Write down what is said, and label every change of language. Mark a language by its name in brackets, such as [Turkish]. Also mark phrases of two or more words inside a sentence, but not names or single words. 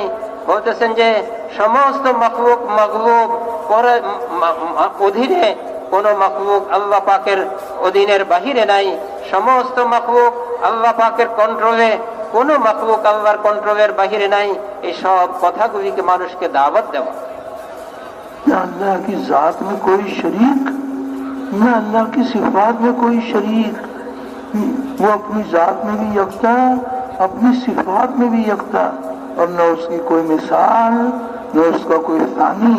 [Bangla] বলতেছেন যে সমস্ত মাখলুক মাগলুব পরে অধীনে, কোন মাখলুক আল্লাহ পাকের অধীনের বাহিরে নাই। সমস্ত মাখলুক আল্লাহ পাকের কন্ট্রোলে, কোন মাখলুক আল্লাহর কন্ট্রোলের বাহিরে নাই। এই সব কথাগুলিকে মানুষকে দাওয়াত দেওয়া। [Urdu] نہ اللہ کی ذات میں کوئی شریک، نہ اللہ کی صفات میں کوئی شریک، وہ اپنی ذات میں بھی یکتا، اپنی صفات میں بھی یکتا، اور نہ اس کی کوئی مثال، نہ اس کا کوئی ثانی۔